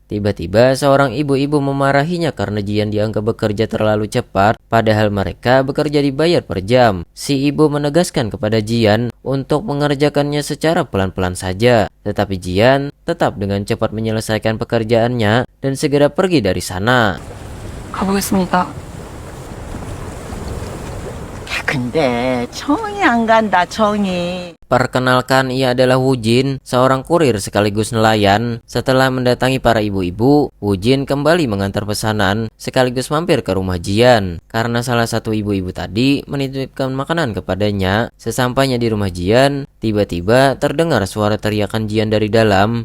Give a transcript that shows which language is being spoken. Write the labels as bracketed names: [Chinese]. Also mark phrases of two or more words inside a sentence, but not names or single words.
[Indonesian] Tiba-tiba seorang ibu-ibu memarahinya karena Jian dianggap bekerja terlalu cepat, padahal mereka bekerja dibayar per jam. Si ibu menegaskan kepada Jian untuk mengerjakannya secara pelan-pelan saja. Tetapi Jian tetap dengan cepat menyelesaikan pekerjaannya dan segera pergi dari sana. [Korean] 가보겠습니다. 근데 정이 안 간다, 정이. [Indonesian] Perkenalkan, ia adalah Wujin, seorang kurir sekaligus nelayan. Setelah mendatangi para ibu-ibu, Wujin kembali mengantar pesanan sekaligus mampir ke rumah Jian. Karena salah satu ibu-ibu tadi menitipkan makanan kepadanya. Sesampainya di rumah Jian, tiba-tiba terdengar suara teriakan Jian dari dalam.